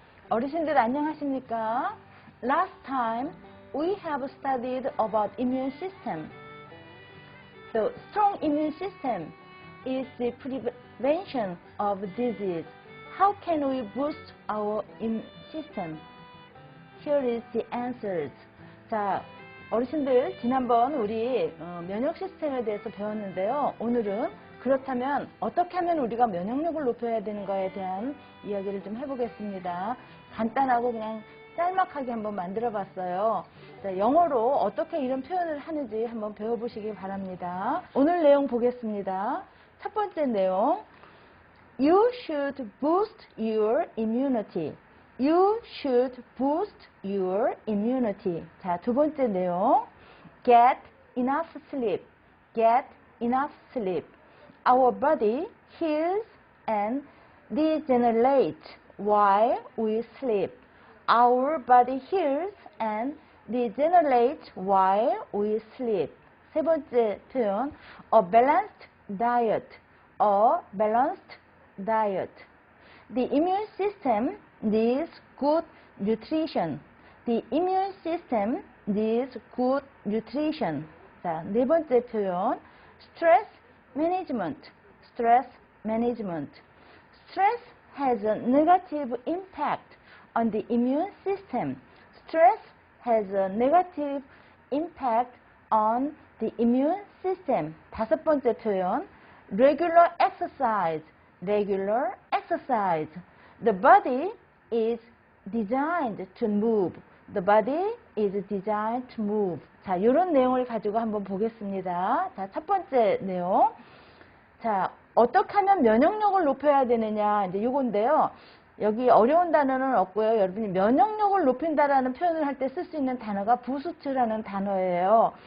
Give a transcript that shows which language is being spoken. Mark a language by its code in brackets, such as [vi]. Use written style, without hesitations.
[ko] 어르신들 안녕하십니까? [en] Last time we have studied about immune system. The strong immune system is the prevention of disease. How can we boost our immune system? Here is the answers. [ko] 자, 어르신들 지난번 우리 면역 시스템에 대해서 배웠는데요. 오늘은 그렇다면 어떻게 하면 우리가 면역력을 높여야 되는가에 대한 이야기를 좀 해보겠습니다. 간단하고 그냥 짤막하게 한번 만들어 봤어요. 자, 영어로 어떻게 이런 표현을 하는지 한번 배워보시기 바랍니다. 오늘 내용 보겠습니다. 첫 번째 내용, [en] You should boost your immunity. You should boost your immunity. [ko] 자, 두 번째 내용, [en] Get enough sleep. Get enough sleep. Our body heals and regenerates while we sleep. Our body heals and regenerates while we sleep. [ko] 세 번째 표현, [en] a balanced diet. A balanced diet. The immune system needs good nutrition. The immune system needs good nutrition. [ko] 자, 네 번째 표현, [en] stress management. Stress management. Stress has a negative impact on the immune system. Stress has a negative impact on the immune system. [ko] 다섯 번째 표현, [en] regular exercise. Regular exercise. The body is designed to move. The body is designed to move. [ko] 자, 이런 내용을 가지고 한번 보겠습니다. 자, 첫 번째 내용. 자, 어떻게 하면 면역력을 높여야 되느냐, 이제 요건데요. 여기 어려운 단어는 없고요. 여러분이 면역력을 높인다라는 표현을 할 때 쓸 수 있는 단어가 부스트라는 단어예요.